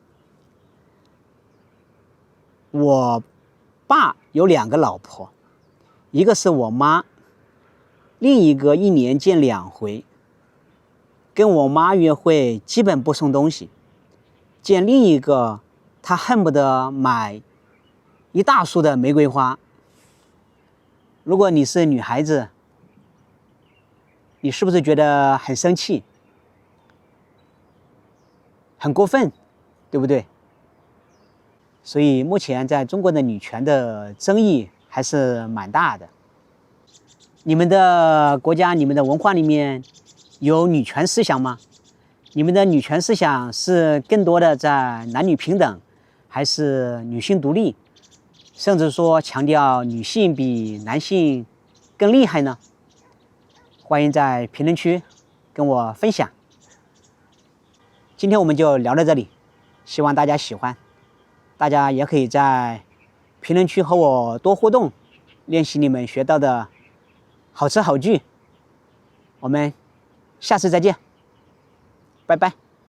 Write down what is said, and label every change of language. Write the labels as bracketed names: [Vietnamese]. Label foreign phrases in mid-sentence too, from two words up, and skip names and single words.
[Chinese] 我爸有2個老婆，一個是我媽，另一個1年見2回。跟我媽約會基本不送東西，見另一個他恨不得買一大束的玫瑰花。如果你是女孩子，你是不是覺得很生氣，很過分，對不對？所以目前在中国的女權的爭議還是蠻大的。你們的國家、你們的文化裡面有女權思想嗎？你們的女權思想是更多的在男女平等，還是女性獨立，甚至說強調女性比男性更厲害呢？歡迎在評論區跟我分享。今天我們就聊到這裡，希望大家喜歡。大家也可以在評論區和我多互動，練習你們學到的好詞好句。我們下次再見，拜拜。